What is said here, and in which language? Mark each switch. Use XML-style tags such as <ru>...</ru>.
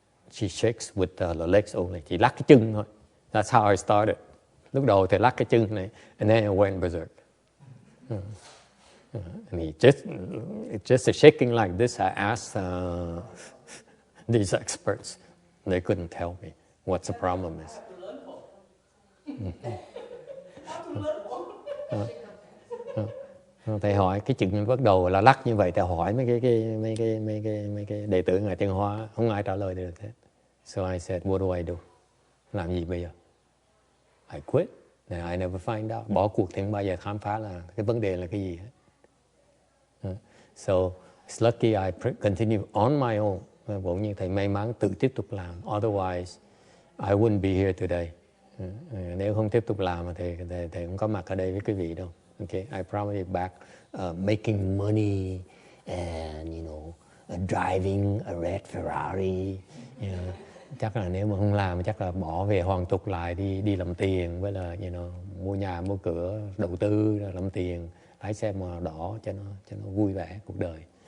<en>She shakes with the legs only.</en> <vi>Chỉ lắc cái chân thôi.</vi> <en>That's how I started.</en> <vi>Lúc đầu thì lắc cái chân này,</vi> <en>and then I went berserk. And just a shaking like this, I asked these experts. They couldn't tell me what the problem is.</en> <vi>Thầy hỏi cái chuyện bắt đầu là lắc như vậy, thầy hỏi mấy cái đệ tử Ngài Tiên Hoa, không ai trả lời được hết.</vi> <en>So I said, what do I do?</en> <vi>Làm gì bây giờ?</vi> <en>I quit. And I never find out.</en> <vi>Bỏ cuộc thì không bao giờ khám phá là cái vấn đề là cái gì hết.</vi> <en>So it's lucky I continue on my own.</en> <vi>Cũng như thầy may mắn tự tiếp tục làm.</vi> <en>Otherwise, I wouldn't be here today.</en> <vi>Nếu không tiếp tục làm thì thầy không có mặt ở đây với quý vị đâu.</vi> <en>Okay, I probably back making money and driving a red Ferrari.</en> <vi>Chắc là nếu mà không làm chắc là bỏ về hoàn tục lại đi làm tiền, với là mua nhà mua cửa đầu tư làm tiền, lái xe màu đỏ cho nó vui vẻ cuộc đời.</vi>